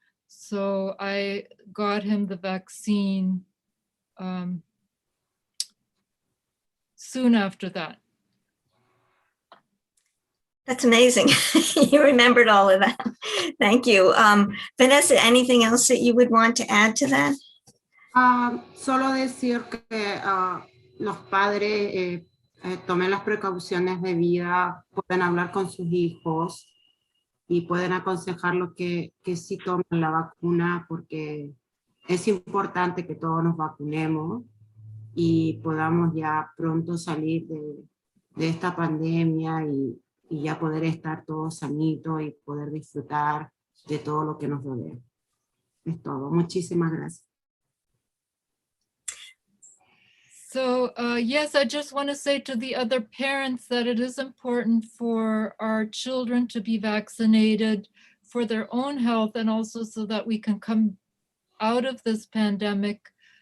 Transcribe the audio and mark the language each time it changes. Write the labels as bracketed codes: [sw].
[en] So I got him the vaccine soon after that. That's amazing. You remembered all of that. Thank you. Vanessa, anything else that you would want to add to that? [es] Solo decir que los padres tomen las precauciones debidas, pueden hablar con sus hijos y pueden aconsejarlos que sí tomen la vacuna, porque es importante que todos nos vacunemos y podamos ya pronto salir de esta pandemia y ya poder estar todos sanitos y poder disfrutar de todo lo que nos rodea. Es todo. Muchísimas gracias. [en] So yes, I just want to say to the other parents that it is important for our children to be vaccinated for their own health, and also so that we can come out of this pandemic